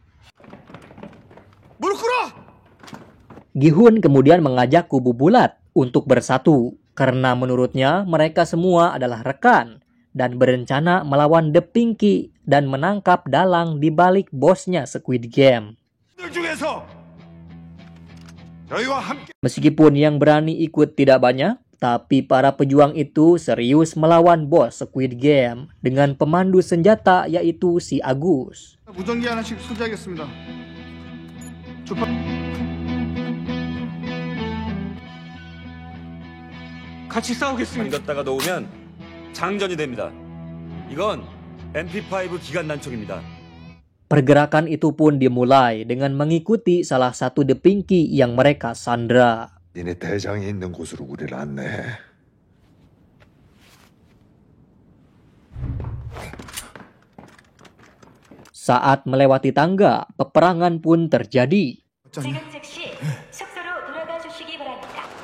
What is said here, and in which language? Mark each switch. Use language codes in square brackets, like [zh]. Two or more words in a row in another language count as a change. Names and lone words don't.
[id] Gi-hun kemudian mengajak kubu bulat untuk bersatu karena menurutnya mereka semua adalah rekan dan berencana melawan The Pinky dan menangkap dalang di balik bosnya Squid Game. Meskipun yang berani ikut tidak banyak, tapi para pejuang itu serius melawan bos Squid Game dengan pemandu senjata yaitu si Agus. [ko] 무전기 하나씩 소지하겠습니다. 같이 싸우겠습니다. 걷다가 놓으면 장전이 됩니다. 이건 MP5 기관 난총입니다. [id] Pergerakan itu pun dimulai dengan mengikuti salah satu The Pinky yang mereka sandra. [ko] 니네 대장이 있는 곳으로 우리를 안내해. [id] Saat melewati tangga, peperangan pun terjadi. [ko] 지금 즉시 숙소로 돌아가 주시기 바랍니다.